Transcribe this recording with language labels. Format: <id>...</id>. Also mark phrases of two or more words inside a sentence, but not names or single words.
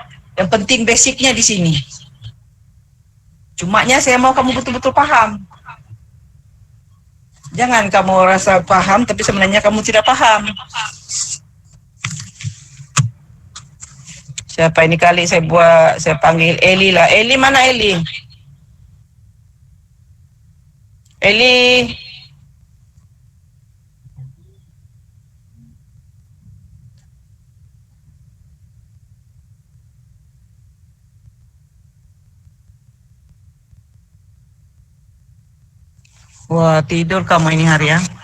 <ms>Yang penting basicnya di sini. Cumanya saya mau kamu betul-betul paham. Jangan kamu rasa paham tapi sebenarnya kamu tidak paham. Siapa ini kali saya panggil Eli lah. Eli mana Eli? Eli. Wah, tidur kamu ini hari ya.</ms>